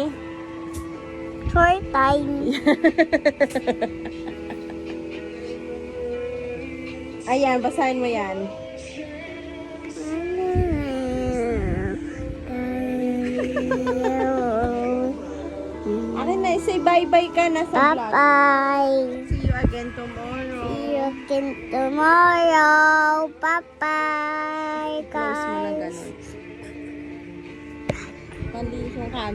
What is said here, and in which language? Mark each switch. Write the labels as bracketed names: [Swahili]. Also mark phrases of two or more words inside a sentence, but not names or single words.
[English] Short time. [Filipino] Ayan, basahin mo yan. Akin na, say bye-bye ka na sa vlog. Bye-bye. [English] See you again tomorrow. See you again tomorrow. Bye-bye, [Filipino] Close mo na guys. ganun. Mali yung camera.